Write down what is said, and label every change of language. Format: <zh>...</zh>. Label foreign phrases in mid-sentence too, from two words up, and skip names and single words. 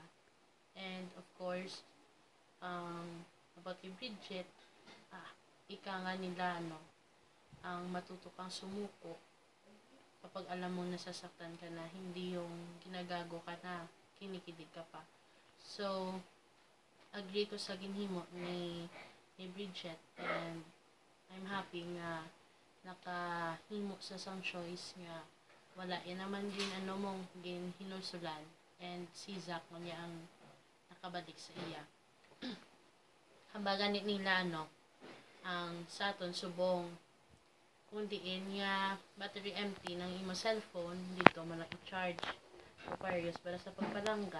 <en>And of course about</en> <tl>kay Bridget, ika nga nila ang matuto kang sumuko kapag alam mo nasasaktan ka na, hindi yung ginagago ka na, kinikilig ka pa.</tl> <hil>So agree ko sa ginhimo ni Bridget,</hil> <en>and I'm happy</en> <hil>nga nakahimo sa sang choice nga wala yan naman din mong hinusulan, and si Zach niya ang nakabalik sa iya. Hambagan nila ang sa aton subong kung diin nga</hil> <en>battery empty</en> <hil>ng imo cellphone dito mo lang i-charge Aquarius para sa pagpalangga.</hil>